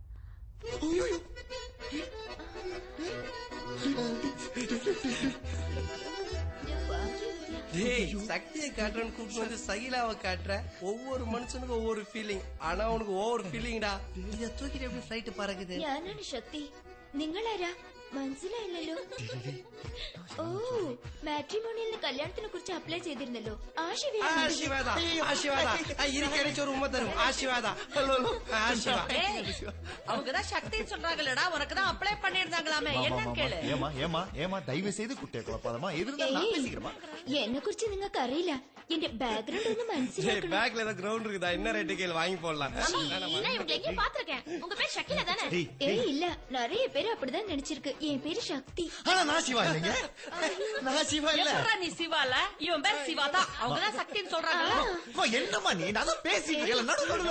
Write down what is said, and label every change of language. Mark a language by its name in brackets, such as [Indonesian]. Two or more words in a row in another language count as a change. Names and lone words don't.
[Tamil] சக்தியை காட்டுறன்னு கூப்பிட்டு வந்து சகிலாவை காட்டுற. ஒவ்வொரு மனுஷனுக்கும் ஒவ்வொரு ஃபீலிங். ஆனா உனக்கு ஒவ்வொரு ஃபீலிங்டா. இத தூக்கிட்டு எப்படி ஃபிளைட் பறக்குது? [Malayalam] ഞാനാണ് ശക്തി. നിങ്ങളാരാ? മനസ്സിലായില്ലല്ലോ. ഓ, മാട്രിമോണിയലിന് കല്യാണത്തിനെ കുറിച്ച് അപ്ലൈ ചെയ്തിരുന്നല്ലോ. ആശീർവാദ ഒരു ഉമ്മ തരും. ആശീർവാദ. [Tamil] அவங்கதான் சக்தி சொல்றாங்களடா, உனக்குதான் அப்ளை பண்ணிருந்தாங்களாமே. என்ன கேளு. ஏமா தயவு செய்து குட்டியை குழப்பாதமா. [Malayalam] എന്നെ കുറിച്ച് നിങ്ങൾക്ക് അറിയില്ല. എന്റെ ബാക്ക്ഗ്രൗണ്ട് ഒന്നും മനസ്സിലാക്കണം. [Tamil] பேக்ல ஏதோ கிரவுண்ட் இருக்குதா? என்ன ரேட்டு கேள் வாங்கி போடலாம். இவங்க எங்க பாத்துருக்கேன். உங்க பேர் ஷக்கிலா தானே? ஏய் இல்ல, நிறைய பேர் அப்படிதான் நினைச்சிருக்கு. என் பேரு சக்தி. ஆனா நான் சிவா இல்லைங்க. நான் சிவா இல்ல. எப்பறா நீ சிவால? இவன் பேர் சிவா தான். அவங்கதான் சக்தின்னு சொல்றாங்கல்ல. என்னம்மா நீ? நான் தான் பேசிட்டு இருக்கேன். நடுவுல